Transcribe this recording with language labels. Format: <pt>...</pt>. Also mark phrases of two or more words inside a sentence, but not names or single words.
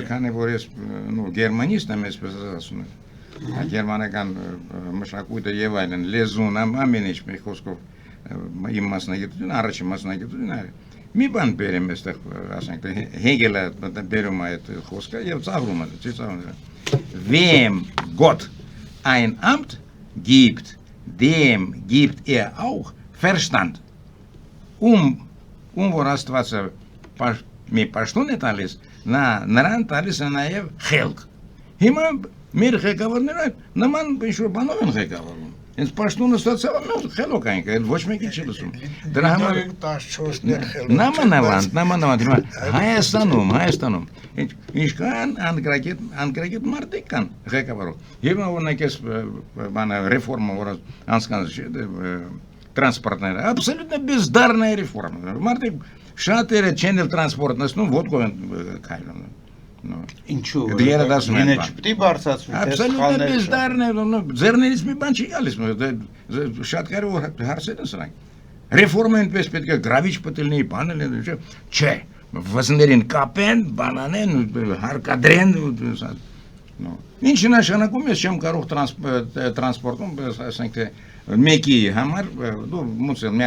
<hy>քանի որ ես գերմանիստ եմ, այսպես ասում եմ, գերմանական մշակույթը եւ այլն, լեզուն, ամեն ինչ մի խոսքով իմ մասնագիտությունը, առաջին մասնագիտությունը մի բան բերեմ այստեղ, ասենք, Հեգելը բերում է այդ խոսքը եւ ծաղրում է, ծաղրում է։</hy> <de>Wem Gott ein Amt gibt, dem gibt auch Verstand.</de> <hy>Որ Աստվածը մի պաշտոն է տալիս, նրան տալիս է նաև խելք։ Հիմա մեր ղեկավարները նման ինչ-որ բանով են ղեկավարում։ Հենց պաշտոնը ստացավ, խելոք այնք, այլ ոչ մեկի չի լսում։ Դրա համար 14-ներ խելոք։ Նամանավանդ, հիմա Հայաստանում ինչքան անկրակետ մարդիկ կան ղեկավարող։ Եվ օրինակ այս բանը ռեֆորմա, որ անցկացրել տրանսպորտները,</hy> <ru>абсолютно бездарная реформа։</ru> <hy>Մարդիկ շատերը չեն էլ տրանսպորտ նստում, ոտքով են քայլում։ Ինչու՞։ Դերադասում չպետք է բարձրացվի,</hy> <ru>абсолютно бездарная,</ru> <hy>ձեռներից մի բան չի գալիս, շատ կարևոր հարցեր են սրանք։ Ռեֆորմը այնպես պետք է գրավիչ պատելնի, բանել են, չէ, վզներին կապեն, բանանեն, հարկադրեն, ինչի նշանակում ես չեմ կարող տրանսպորտում, ասենք թե մեկի համար, դու մուսել մի</hy>